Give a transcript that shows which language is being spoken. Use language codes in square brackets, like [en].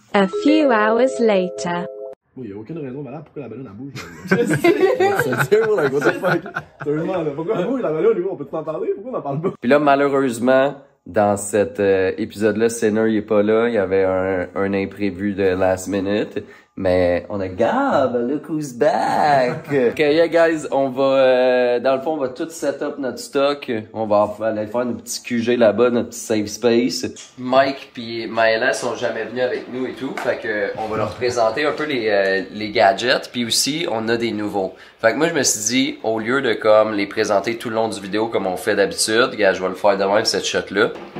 [en] A few hours later. [fr] Oui, il n'y a aucune raison valable pourquoi la ballonne elle bouge. C'est sérieux, [en] like, what the fuck? [fr] Sérieusement, là, pourquoi elle bouge la ballonne, on peut t'en parler? Pourquoi on en parle pas? Puis là, malheureusement, dans cet épisode-là, Sinner, il est pas là. Il y avait un imprévu de last minute. Mais on a Gab, [en] look who's back! [fr] Ok, [en] yeah guys, [fr] on va, dans le fond, on va tout set up notre stock. On va aller faire notre petit QG là-bas, notre petit safe space. Mike puis Maëla sont jamais venus avec nous et tout. Fait que, on va leur présenter un peu les gadgets. Puis aussi, on a des nouveaux. Fait que moi, je me suis dit, au lieu de comme les présenter tout le long du vidéo comme on fait d'habitude, gars, je vais le faire de même, cette shot-là.